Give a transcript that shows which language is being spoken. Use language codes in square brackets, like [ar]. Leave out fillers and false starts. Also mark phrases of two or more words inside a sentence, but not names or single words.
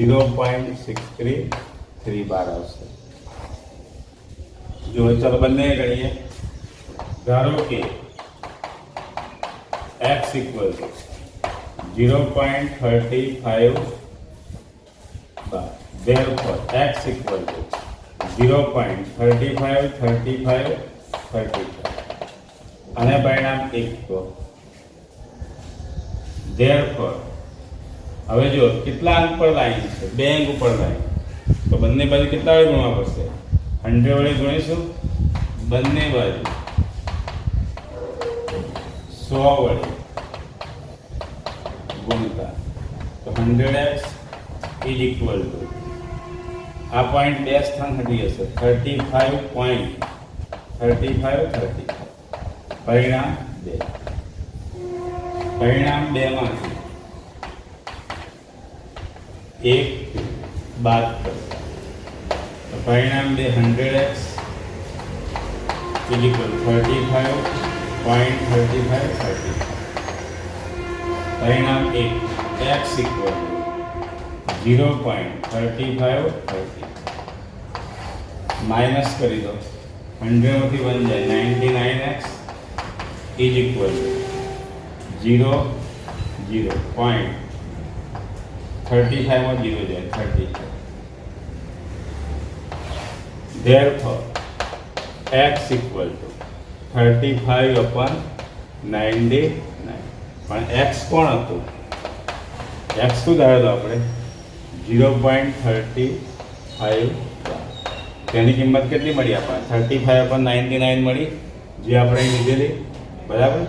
[gu] 0.633 બાર આવશે. જો ચાલો બંને ગણીએ. ધારો કે x [en] equal to [gu] 0.35 બાર, [en] therefore x equal to [gu] 0.35 35 35 અને પરિણામ 1 તો therefore હવે જો કેટલા અંક પર લાઈન છે? બે અંક ઉપર લાઈન, તો બંને બાજુ કેટલા વડે ગુણવા પડશે? 100 વડે ગુણીશું. બંને બાજુ 100 વડે ગુણતા તો 100x [en] is equal to [gu] આ પોઈન્ટ બે સ્થાન હટી જશે 35.35 પરિણામ 2. પરિણામ 2 માંથી 1 બાદ કરશે તો પરિણામ 2 100x [en] is equal to [gu] 35.35 પરિણામ 1 [en] x equal to [gu] 0.35 માઇનસ કરી દો, 100 માંથી 1 જાય 99x [en] is equal to [gu] 0 0.35 માં 0 જાય 35. [en] therefore x equal to 35/99. [gu] પણ x કોણ હતું? x શું ધારેલો આપણે? 0.35 તેની કિંમત કેટલી મળી આપણને? 35/99 મળી, જે આપણે લીધેલી, બરાબર.